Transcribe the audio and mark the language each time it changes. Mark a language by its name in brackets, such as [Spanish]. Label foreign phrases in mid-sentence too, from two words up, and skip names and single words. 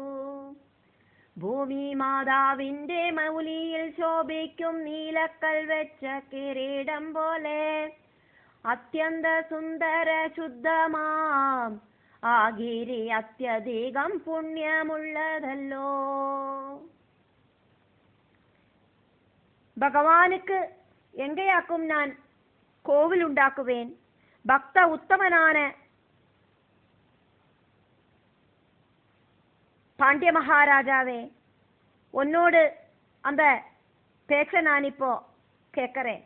[Malayalam] ഭൂമി മാതാവിന്റെ മൗലിയിൽ ശോഭിക്കും നീലക്കൽ വെച്ച കിരീടം പോലെ അത്യന്ത സുന്ദര ശുദ്ധമാം ആ ഗിരി അത്യധികം പുണ്യമുള്ളതല്ലോ. [Tamil] பகவானுக்கு எங்கேயாக்கும் நான் கோவில் உண்டாக்குவேன். பக்த உத்தமனான பாண்டிய மகாராஜாவே, உன்னோடு அந்த பேச்ச நான் இப்போ கேட்கிறேன்.